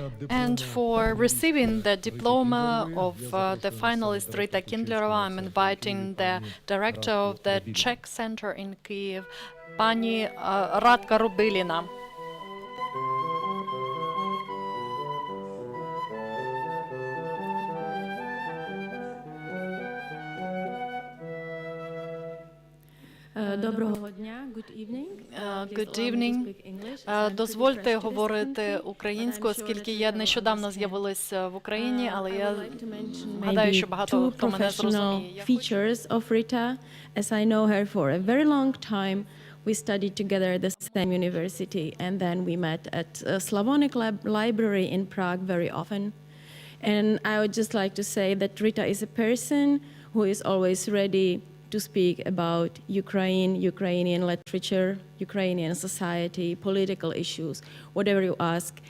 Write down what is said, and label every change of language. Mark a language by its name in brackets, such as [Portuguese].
[English] And for receiving the diploma of the finalist Rita Kindlerová, I'm inviting the director of the Czech Center in Kyiv, Pani Radka Rubylina. [Ukrainian] Доброго дня, [English] good evening. Good evening. [Ukrainian] Дозвольте говорити українською, оскільки я нещодавно з'явилася в Україні, але я гадаю, що багато хто мене зрозуміє. [English] Features of Rita, as I know her for a very long time. We studied together at the same university, and then we met at a Slavonic library in Prague very often. And I would just like to say that Rita is a person who is always ready to speak about Ukraine, Ukrainian literature, Ukrainian society, political issues, whatever you ask.